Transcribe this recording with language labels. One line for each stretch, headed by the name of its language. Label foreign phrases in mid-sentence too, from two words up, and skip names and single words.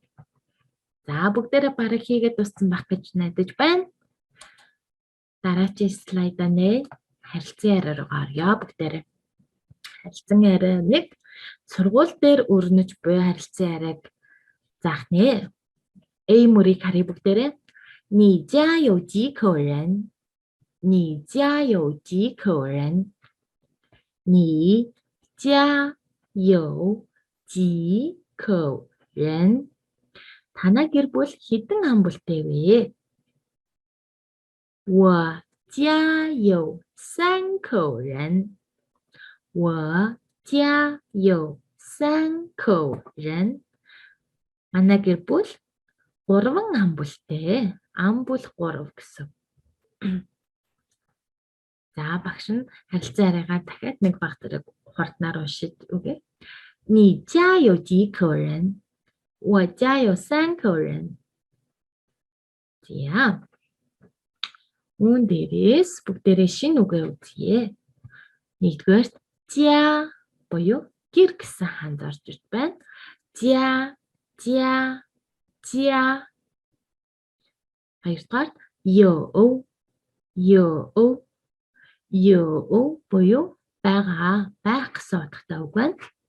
Mongolian: За бүгдээрээ бараг хийгээд дууссан байх гэж найдаж байна. Дараагийн слайдаа нэ харилцан яриа руу орё бүгдээрээ. Харилцан яриа 1 сургууль дээр өрнөж буй харилцан яриаг заах нэ. A мөрийг харъя бүгдээрээ.
Chinese: 你家有几口人 你家有几口人 你家有几口人
Mongolian: Танай гэр бүл хэдэн ам бүлтэй вэ?
Chinese: 我家有3口人 我家有3口人
Mongolian: Манай гэр бүл 3 ам бүлтэй. Ам бүл 3 гэсэн. За багш нь харилцан яриагаа дахиад нэг баг зэрэг хурднаар уншиж үгүй.
Chinese: 你家有几口人 我家有3口人 За.
Mongolian: Үүн дээрээс бүгдээрээ шинэ үгээ үзье. Нэгдүгээр жа буюу гэр гэсэн ханд орж ирж байна. Жа. Хоёрдугаар ёо буюу байгаа, байх гэсэн утгатай үг байна.